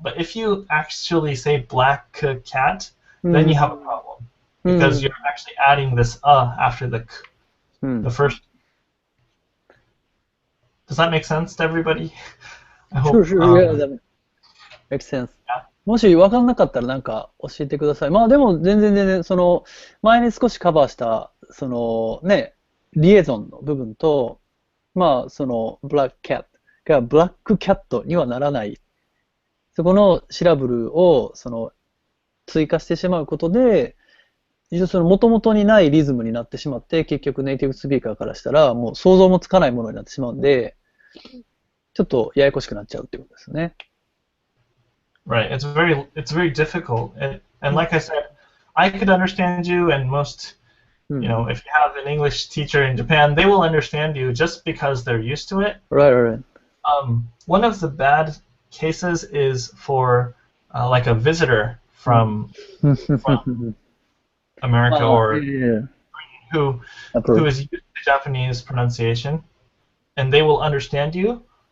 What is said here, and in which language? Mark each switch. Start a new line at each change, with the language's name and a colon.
English: But if you actually say black cat, then you have a problem because you're actually adding this after the k, the first. Does that make sense to everybody? I hope. Sure, yeah, that makes sense.
Japanese: もし分からなかったらなんか教えてください。まあでも全然その前に少しカバーしたそのねリエゾンの部分とまあそのブラックキャットがブラックキャットにはならない。そこのシラブルをその追加してしまうことで一応その元々にないリズムになってしまって結局ネイティブスピーカーからしたらもう想像もつかないものになってしまうんでちょっとややこしくなっちゃうっていうことですね。
English: Right. It's very difficult. And like I said, I could understand you, and most, if you have an English teacher in Japan, they will understand you just because they're used to it. Right. One of the bad cases is for like a visitor from America or who is used to Japanese pronunciation, and they will understand you.